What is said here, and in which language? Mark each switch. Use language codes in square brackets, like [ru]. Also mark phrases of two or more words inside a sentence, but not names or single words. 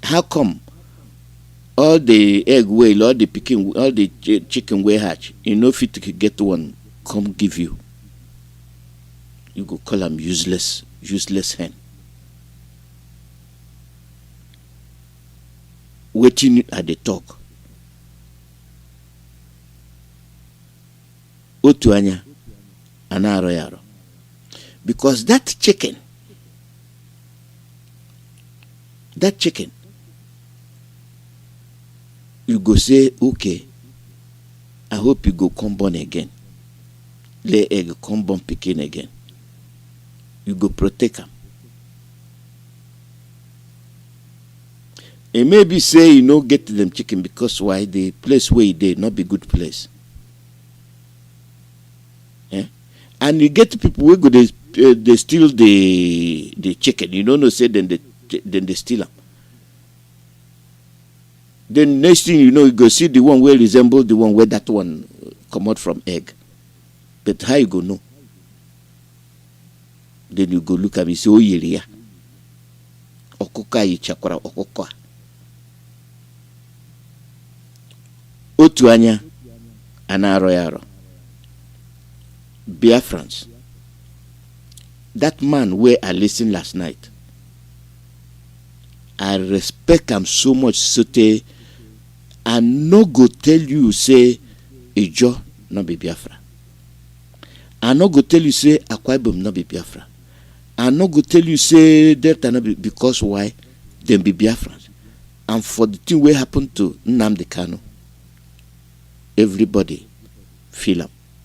[pcm] how come all the egg well, all the pikin, all the chicken wey hatch, you no fit to get one come give you? You go call am useless hen. Wetin I dey talk? [ig] Otu anya ana-aro ya aro. [pcm] Because that chicken, you go say, okay, I hope you go come born again. Lay egg, come born pikin again. You go protect am. And maybe say you no get them chicken because why? The place where they not be good place. And you get people where go they steal the chicken. You don't know say then they steal them. Then next thing you know, you go see the one where resemble the one where that one come out from egg. But how you go know? Then you go look at me, say, oh yeah, [ig] okoka ichakwara okoka. Otu anya ana-aro ya aro. [pcm] Biafrans. That man where I listened last night, I respect him so much, so I no go tell you say Ijo no be Biafra. I no go tell you say Akwa Ibom no be Biafra. I no go tell you say Delta no be, because why? Them be Biafrans. And for the thing wey happen to NNAMDI Kanu, everybody feel am.